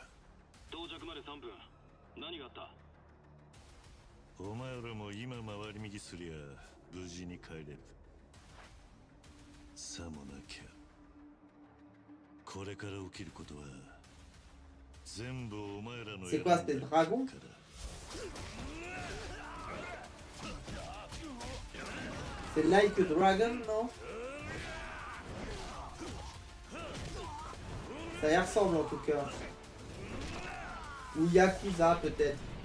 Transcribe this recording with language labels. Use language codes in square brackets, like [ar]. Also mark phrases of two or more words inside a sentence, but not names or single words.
[ja] 到着まで3分。何があった？お前らも今回り右すりゃ無事に帰れる。さもなきゃこれから起きることは全部お前らの [fr] C'est quoi, c'était le dragon? C'est Like a Dragon, non? Ça y ressemble en tout cas. Ou Yakuza peut-être.